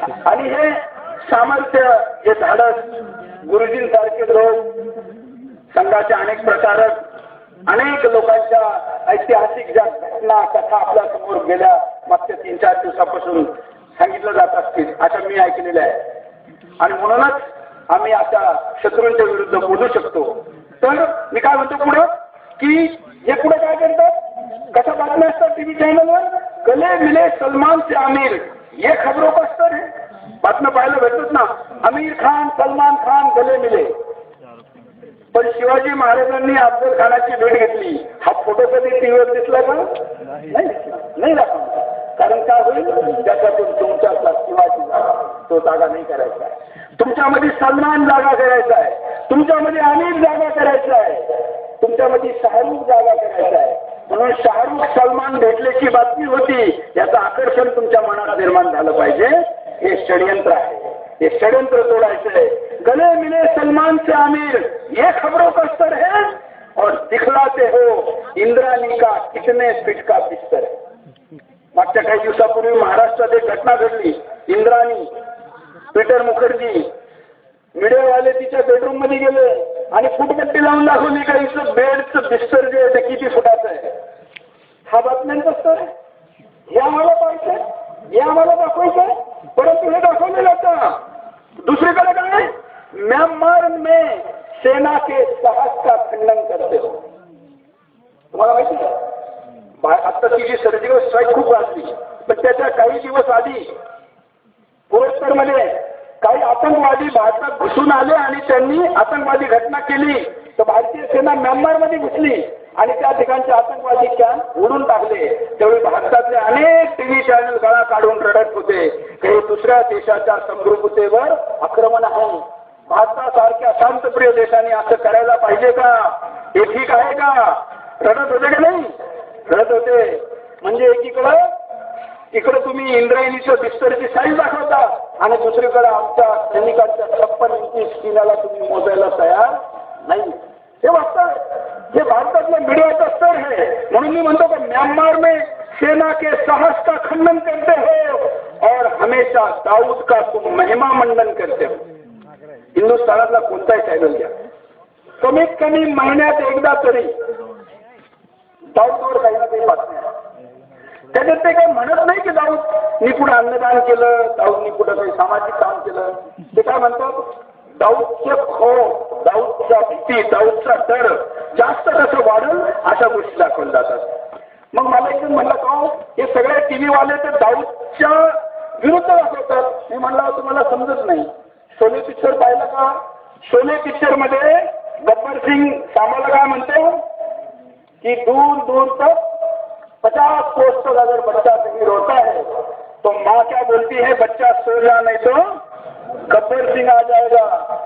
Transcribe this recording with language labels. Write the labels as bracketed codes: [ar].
[mr] आणि हे सामर्थ्य, हे धाडस गुरुजींसारखे लोक, संघाचे अनेक प्रचारक, अनेक लोकांच्या ऐतिहासिक ज्या घटना कथा आपल्या समोर गेल्या मागच्या 3-4 दिवसापासून सांगितलं जात असतील अशा मी ऐकलेल्या आहे. आणि म्हणूनच आम्ही आता शत्रूंच्या विरुद्ध बोलू शकतो. तर मी काय म्हणतो पुढं की हे पुढे काय करतात? कशा बातम्या असतात टीव्ही चॅनलवर? [hi] गले मिले सलमान से आमिर, ये खबरों का स्तर है. [mr] बातम्या पाहायला भेटतात ना, आमिर खान सलमान खान गले मिले. पण शिवाजी महाराजांनी अफजल खानाची भेट घेतली हा फोटो कधी टीव्हीवर दिसला का? नाही दाखवला. कारण काय होईल? त्याच्यातून तुमच्यातला शिवाजी तो जागा नाही करायचा आहे. तुमच्यामध्ये सलमान जागा करायचा आहे, तुमच्यामध्ये आमिर जागा करायचा आहे, तुमच्यामध्ये शाहरुख जागा करायचा आहे. म्हणून शाहरुख सलमान भेटल्याची बातमी होती याचं आकर्षण तुमच्या मनात निर्माण झालं पाहिजे. हे षडयंत्र आहे. हे षडयंत्र तोडायचं आहे. [hi] गले मिले सलमान से आमिर, ये खबरों का स्तर है और दिखलाते हो इंद्राणी का कितने फीट का बिस्तर है. [mr] मागच्या काही दिवसापूर्वी महाराष्ट्रात एक घटना घडली. इंद्राणी पीटर मुखर्जी मीडियावाले तिच्या बेडरूम मध्ये गेले आणि फुटपट्टी लावून दाखवली का इथं बेडचं बिस्तर जे आहे ते किती फुटाचं आहे. हा बातम्यांचा स्तर आहे. हे आम्हाला पाहायचंय, हे आम्हाला दाखवायचंय. परंतु हे दाखवले जातं. दुसरीकडे काय? [hi] म्यानमार में सेना के साहस का खंडन करते हो. [mr] तुम्हाला माहिती आहे आता तिची सर्जिकल स्ट्राईक खूप वाढली. पण त्याच्या काही दिवस आधी पुरस्कारमध्ये काही आतंकवादी भारतात घुसून आले आणि त्यांनी आतंकवादी घटना केली. तर भारतीय सेना म्यानमारमध्ये घुसली आणि त्या ठिकाणचे आतंकवादी कॅम्प उडून टाकले, त्यावेळी भारतातले अनेक टीव्ही चॅनल गळा काढून रडत होते काही दुसऱ्या देशाच्या समृद्धतेवर आक्रमण आहे. भारतासारख्या शांतप्रिय देशाने असं करायला पाहिजे का? हे ठीक आहे का? रडत होते की नाही? रडत होते. म्हणजे इकडे तुम्ही इंद्रायणीचं बिस्तरची साईज दाखवता आणि दुसरीकडे आमच्या सैनिकांच्या 56 इंची स्किनाला तुम्ही मोजायला तयार नाही. हे वास्तव हे भारतातल्या मीडियाचा स्तर है. म्हणून मी म्हणतो की [hi] म्यांमार में सेना के साहस का खंडन करते हो और हमेशा दाऊद का तुम महिमा मंडन करते हो. [mr] हिंदुस्थानातला कोणताही चॅनल घ्या, कमीत कमी महिन्यात एकदा तरी दाऊदवर काही ना काही बातम्या. त्याच्यात ते काही म्हणत नाही की दाऊदनी कुठं अन्नदान केलं, दाऊदनी कुठं काही सामाजिक काम केलं. ते काय म्हणतात, दाऊदचे खो, दाऊदच्या भीती, दाऊदचा डर जास्त कसं वाढेल अशा गोष्टी दाखवल्या जातात. मग मला एकदम म्हणलं का हे सगळे टीव्ही वाले ते दाऊदच्या विरुद्ध दाखवतात. मी म्हणलं तुम्हाला समजत नाही. शोले पिक्चर पाहिलं का? शोले पिक्चर मध्ये गब्बर सिंग सामाला काय म्हणतो कि [hi] दूर दूर तक 50 कोस तक अगर बच्चा कहीं रोता है तो माँ क्या बोलती है, बच्चा सो जा नहीं तो गब्बर सिंग आ जाएगा.